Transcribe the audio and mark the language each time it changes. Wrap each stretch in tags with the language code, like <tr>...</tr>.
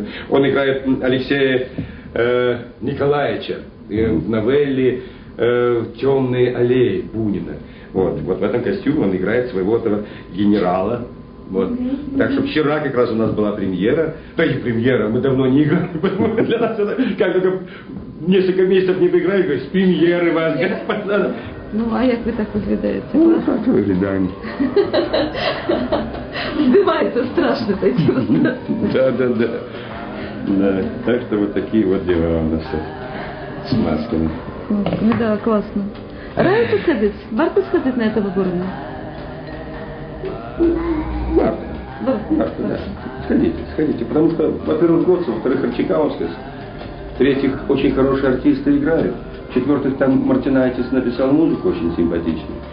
<ru>Он играет Алексея Николаевича в новелле «Темные аллеи» Бунина. Вот в этом костюме он играет своего этого генерала. Вот. Так что вчера как раз у нас была премьера. Да и премьера, мы давно не играли, потому что для нас это как только несколько месяцев не доиграли, говорят, с премьеры вас, господа.</ru> <uk>Ну, а як ви так виглядаєте?</uk> <ru>Ну, так выглядаем.</ru> <uk>Здымається страшно таким.</uk> <ru>Да. Так что вот такие вот дела у нас с масками. Да, классно. Раите сходить? Варто сходить на это выборное? Варто, да. Сходите. Потому что, во-первых, год, во-вторых, Арчикаускас, в-третьих, очень хорошие артисты играют, в-четвертых, там Мартинайтис написал музыку очень симпатичную.</ru>